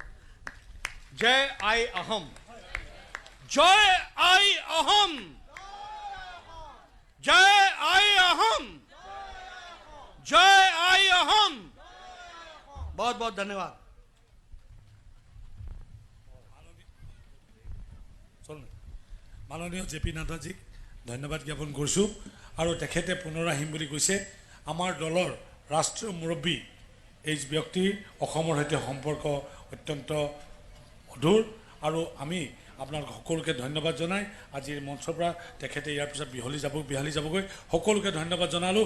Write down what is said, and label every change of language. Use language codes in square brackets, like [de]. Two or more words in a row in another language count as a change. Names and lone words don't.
[as] জয় আই অসম, জয় আই অসম, জয় আই অসম, জয় আই অসম। [hi] बहुत बहुत धन्यवाद। [as] মাননীয় জেপি নাড্ডাজীক ধন্যবাদ জ্ঞাপন কৰিছোঁ। আৰু তেখেতে পুনৰ আহিম বুলি কৈছে। আমাৰ দলৰ ৰাষ্ট্ৰীয় মুৰব্বী এই ব্যক্তিৰ অসমৰ সৈতে সম্পৰ্ক অত্যন্ত মধুৰ আৰু আমি আপোনালোক সকলোকে ধন্যবাদ জনাই আজিৰ মঞ্চৰ পৰা তেখেতে ইয়াৰ পিছত বিহালি যাবগৈ সকলোকে ধন্যবাদ জনালোঁ।